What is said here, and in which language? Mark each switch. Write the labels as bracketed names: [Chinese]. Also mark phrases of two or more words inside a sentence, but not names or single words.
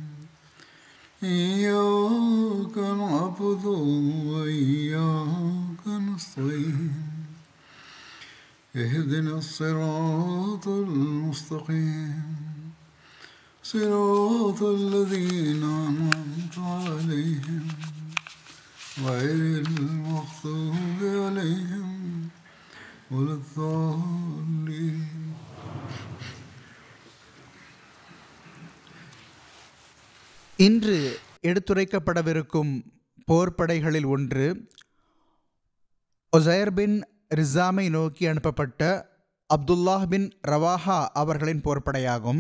[Arabic] إياك نعبد وإياك نستعين اهدنا الصراط المستقيم صراط الذين أنعمت عليهم غير المغضوب عليهم ولا الضالين. [Tamil] இன்று எடுத்துரைக்கப்படவிருக்கும் போர்ப்படைகளில் ஒன்று உஸைர் பின் ரிஸாமை நோக்கி அனுப்பப்பட்ட அப்துல்லாஹ் பின் ரவாஹா அவர்களின் போர்ப்படையாகும்.